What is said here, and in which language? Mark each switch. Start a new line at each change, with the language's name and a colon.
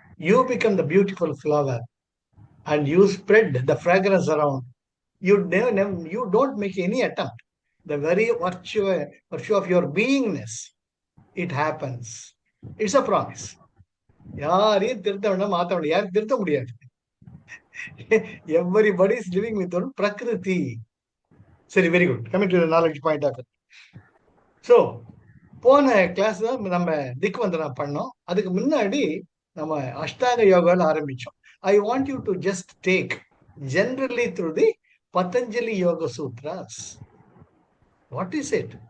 English: You become the beautiful flower, and you spread the fragrance around. You don't make any attempt. The very virtue of your beingness, it happens. It's a promise.
Tamil: யாரையும் திருத்த வேண்டாம், மாற்ற வேண்டாம், யாரும் திருத்த முடியாது.
English: Everybody is living with their prakriti. சரி, very good. Coming to knowledge point of.
Tamil: So போன கிளாஸ் தான் நம்ம திக்வந்தனா பண்ணோம். அதுக்கு முன்னாடி நம்ம அஷ்டாங்க யோகால ஆரம்பிச்சோம்.
English: I want you to just take generally through the Patanjali Yoga Sutras. What is it?